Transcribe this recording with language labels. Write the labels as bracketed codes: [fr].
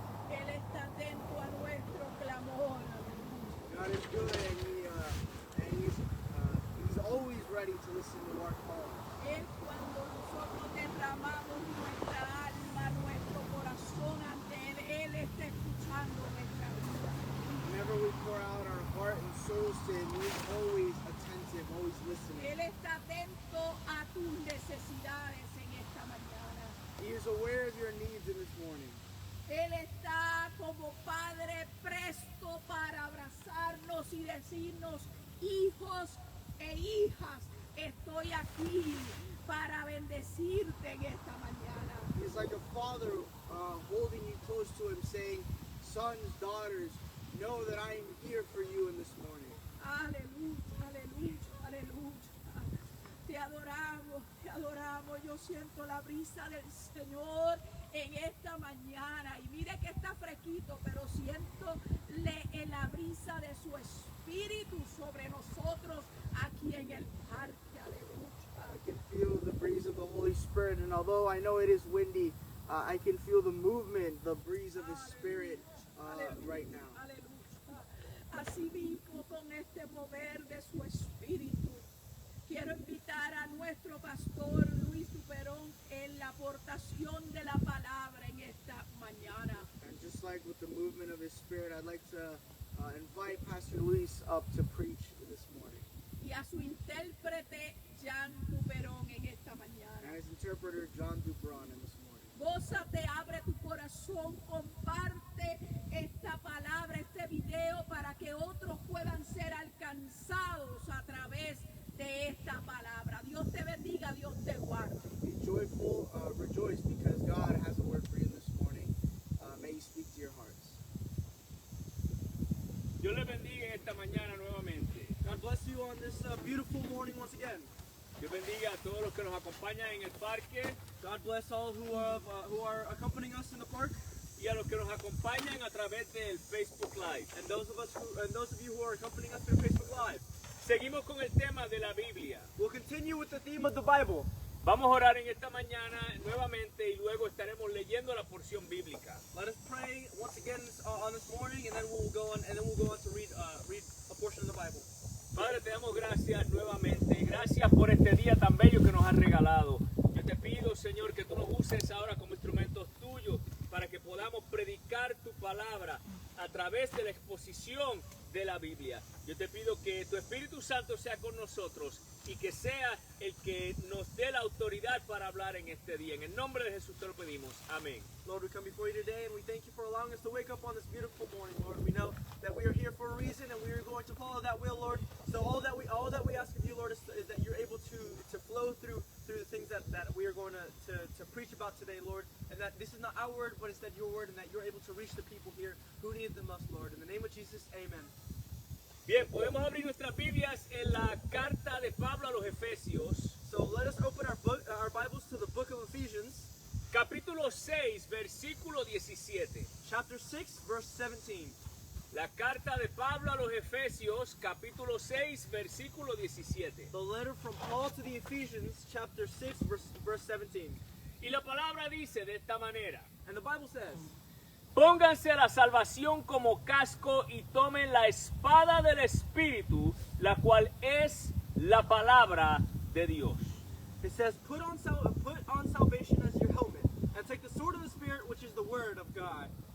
[es] Él está atento a nuestro clamor, aleluya. [en] God is good and he's always ready to listen to our call. [es] Él cuando nosotros derramamos nuestra alma, nuestro corazón ante Él está escuchando nuestra vida. [en] Whenever we pour out our heart and souls to him, he is always attentive, always listening. [es] Él está atento a tus necesidades en esta mañana. [en] He is aware of your needs in this morning. [es] Él está como Padre presto para abrazarnos y decirnos, hijos e hijas, estoy aquí para bendecirte en esta mañana. [en] He's like a father holding you close to him, saying, sons, daughters, know that I am here for you in this morning. [es] Aleluya, aleluya, aleluya. Te adoramos, te adoramos. Yo siento la brisa del Señor en esta mañana. Y mire que está fresquito, pero siento la brisa de su Espíritu sobre nosotros aquí en el parque. Aleluya. [en] I can feel the breeze of the Holy Spirit, and although I know it is windy, I can feel the movement, the breeze of His Spirit right now. [es] Aleluya. Así mismo con este mover de su Espíritu, quiero invitar a nuestro pastor Luis Duperón en la aportación de la palabra en esta mañana. [en] And just like with the movement of His Spirit, I'd like to invite Pastor Luis up to preach this morning. [es] Y a su intérprete Jan Duperón en esta mañana. [en] And his interpreter, John Dubron, in this morning. [es] Gózate, abre tu corazón, comparte esta palabra, este video para que otros puedan ser alcanzados a través de esta palabra. Dios te bendiga, Dios te guarde. [en] Be joyful, rejoice, because God has a word for you this morning. May He speak to your hearts. [es] Dios les bendiga en esta mañana nuevamente. [en] God bless you on this beautiful morning once again. [es] Dios bendiga a todos los que nos acompañan en el parque [en] God bless all who are accompanying us in the park, [es] y a los que nos acompañan a través del Facebook Live. [en] and those of you who are accompanying us through Facebook Live. [es] Seguimos con el tema de la Biblia. [en] We'll continue with the theme of the Bible. [es] Vamos a orar en esta mañana nuevamente y luego estaremos leyendo la porción bíblica. [en] Let us pray once again on this morning, and then we'll go on to read a portion of the Bible. [es] Padre, te damos gracias nuevamente. Gracias por este día tan bello que nos has regalado. Yo te pido, Señor, que tú nos uses ahora como instrumentos tuyos para que podamos predicar tu palabra a través de la exposición de la Biblia. Yo te pido que tu Espíritu Santo sea con nosotros y que sea el que nos dé la autoridad para hablar en este día. En el nombre de Jesús te lo pedimos. Amén. [en] Lord, we come before you today and we thank you for allowing us to wake up on this beautiful morning, Lord. We know that we are here for a reason and we are going to follow that will, Lord. So all that we ask of you, Lord, is that you're able to flow through the things that we are going to preach about today, Lord. And that this is not our word, but instead your word, and that you're able to reach the people here who need them most, Lord. In the name of Jesus, amen. [es] Bien, podemos abrir nuestras Biblias en la carta de Pablo a los Efesios, [en] So let us open our Bibles to the book of Ephesians, [es] capítulo 6, versículo 17. [en] chapter 6, verse 17. [es] La carta de Pablo a los Efesios, capítulo 6, versículo 17. [en] The letter from Paul to the Ephesians, chapter 6, verse 17. [es] Y la palabra dice de esta manera: [en] And the Bible says, [es] pónganse a la salvación como casco y tomen la espada del Espíritu, la cual es la palabra de Dios. [en] it says, put on salvation as your helmet, and take the sword of the Spirit, which is the word of God.